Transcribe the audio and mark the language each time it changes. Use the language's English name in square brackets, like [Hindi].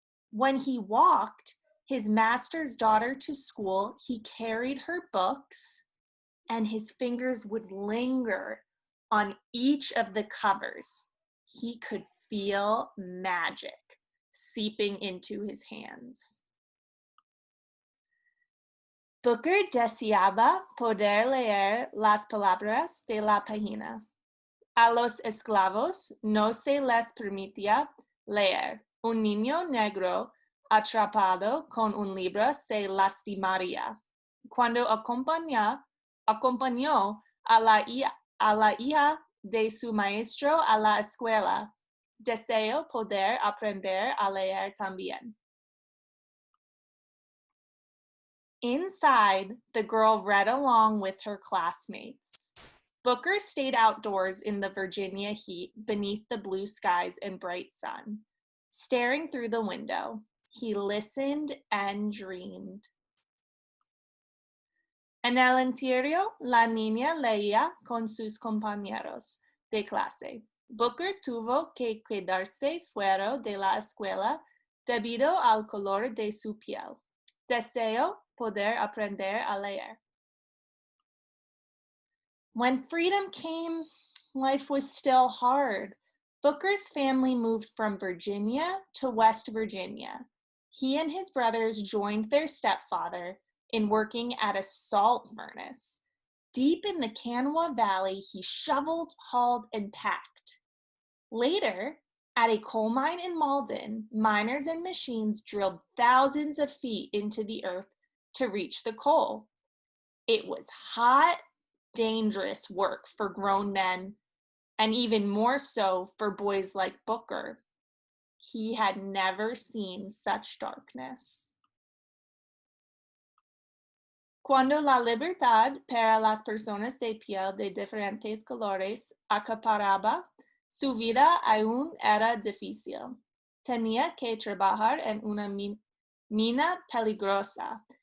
[English] When he walked his master's daughter to school, he carried her books, and his fingers would linger on each of the covers. He could feel magic seeping into his hands. [Spanish] Booker deseaba poder leer las palabras de la página. A los esclavos no se les permitía leer. Un niño negro atrapado con un libro se lastimaría. Cuando acompañó a la hija de su maestro a la escuela, deseo poder aprender a leer también. [English] Inside, the girl read along with her classmates. Booker stayed outdoors in the Virginia heat beneath the blue skies and bright sun. Staring through the window, he listened and dreamed. [Spanish] En el interior, la niña leía con sus compañeros de clase. Booker tuvo que quedarse fuera de la escuela debido al color de su piel. Deseo poder aprender a leer. [English] When freedom came, life was still hard. Booker's family moved from Virginia to West Virginia. He and his brothers joined their stepfather in working at a salt furnace. Deep in the Kanawha Valley, he shoveled, hauled, and packed. Later, at a coal mine in Malden, miners and machines drilled thousands of feet into the earth to reach the coal. It was hot, dangerous work for grown men, and even more so for boys like Booker. He had never seen such darkness. [Spanish] Cuando la libertad para las personas de piel de diferentes colores acaparaba su vida aún era difícil. Tenía que trabajar en una mina peligrosa.